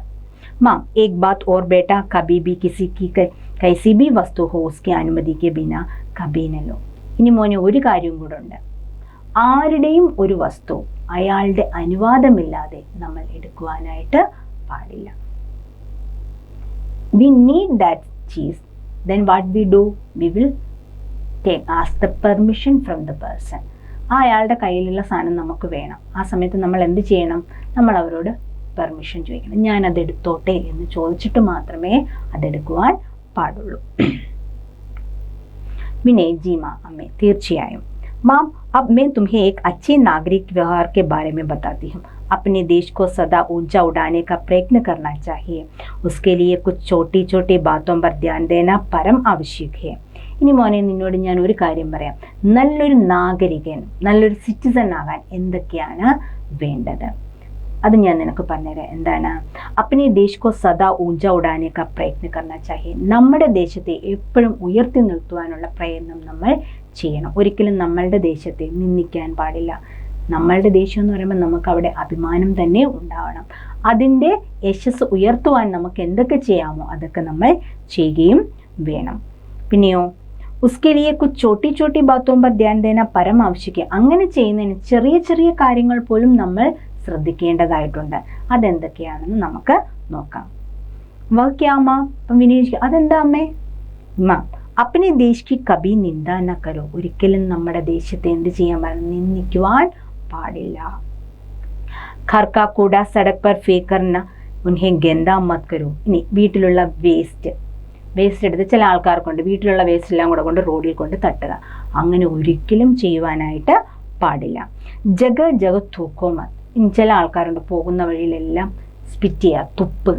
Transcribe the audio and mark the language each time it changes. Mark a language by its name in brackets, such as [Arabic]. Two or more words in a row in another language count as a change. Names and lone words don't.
[Hindi] माँ एक बात और बेटा, कभी भी किसी की कैसी भी वस्तु हो उसकी अनुमति के बिना कभी न लो. [Malayalam] ഇനി മോനെ ഒരു കാര്യം കൂടെ ഉണ്ട്, ആരുടെയും ഒരു വസ്തു അയാളുടെ അനുവാദമില്ലാതെ നമ്മൾ എടുക്കുവാനായിട്ട് പാടില്ല. [English] we need that ചീസ്, then what we do, we will ask the permission from the person. [Malayalam] അയാളുടെ കയ്യിലുള്ള സാധനം നമുക്ക് വേണം. ആ സമയത്ത് നമ്മൾ എന്ത് ചെയ്യണം? നമ്മൾ അവരോട് പെർമിഷൻ ചോദിക്കണം. ഞാൻ അതെടുത്തോട്ടെ എന്ന് ചോദിച്ചിട്ട് മാത്രമേ അതെടുക്കുവാൻ പാടുള്ളൂ. വിനയ് [Hindi] जी माँ, [Malayalam] അമ്മേ തീർച്ചയായും. [Hindi] माम अब मैं तुम्हें एक अच्छे नागरिक व्यवहार के बारे में बताती हूँ. अपने देश को सदा ऊंचा उड़ाने का प्रयत्न करना चाहिए. उसके लिए कुछ छोटी छोटी बातों पर ध्यान देना परम आवश्यक है. [Malayalam] ഇനി മോനെ നിന്നോട് ഞാൻ ഒരു കാര്യം പറയാം. നല്ലൊരു നാഗരികൻ, നല്ലൊരു സിറ്റിസൺ ആകാൻ എന്തൊക്കെയാണ് വേണ്ടത് അത് ഞാൻ നിനക്ക് പറഞ്ഞുതരാം. എന്താണ്? [Hindi] अपने देश को सदा ऊँचा उठाने का प्रयत्न करना चाहिए. [Malayalam] നമ്മുടെ ദേശത്തെ എപ്പോഴും ഉയർത്തി നിർത്തുവാനുള്ള പ്രയത്നം നമ്മൾ ചെയ്യണം. ഒരിക്കലും നമ്മളുടെ ദേശത്തെ നിന്ദിക്കാൻ പാടില്ല. നമ്മളുടെ ദേശം എന്ന് പറയുമ്പോൾ നമുക്ക് അവിടെ അഭിമാനം തന്നെ ഉണ്ടാവണം. അതിൻ്റെ യശസ് ഉയർത്തുവാൻ നമുക്ക് എന്തൊക്കെ ചെയ്യാമോ അതൊക്കെ നമ്മൾ ചെയ്യുകയും വേണം. [Hindi] പിന്നെയോ उसके लिए कुछ छोटी छोटी बातों पर ध्यान देना परम आवश्यक. [Malayalam] അങ്ങനെ ചെയ്യുന്നതിന് ചെറിയ ചെറിയ കാര്യങ്ങൾ പോലും നമ്മൾ ശ്രദ്ധിക്കേണ്ടതായിട്ടുണ്ട്. അതെന്തൊക്കെയാണെന്ന് നമുക്ക് നോക്കാം. വക്യാമ, വിനീഷ് അതെന്താ അമ്മേ? [Hindi] മാ अपने देश की कभी निंदा न करो. [Malayalam] ഒരിക്കലും നമ്മുടെ ദേശത്തെ എന്ത് ചെയ്യാൻ പാടില്ല? നിന്ദിക്കുവാൻ പാടില്ല. [Hindi] घर का कूड़ा सड़क पर फेंक कर उन्हें गंदा मत करो. [Malayalam] ഇനി വീട്ടിലുള്ള വേസ്റ്റ് എടുത്ത് ചില ആൾക്കാർക്കുണ്ട് വീട്ടിലുള്ള വേസ്റ്റ് എല്ലാം കൂടെ കൊണ്ട് റോഡിൽ കൊണ്ട് തട്ടുക. അങ്ങനെ ഒരിക്കലും ചെയ്യുവാനായിട്ട് പാടില്ല. [Hindi] जगह जगह थूको मत. [Malayalam] ഇനി ചില ആൾക്കാരുണ്ട് പോകുന്ന വഴിയിലെല്ലാം സ്പിറ്റ് ചെയ്യുക, തുപ്പുക.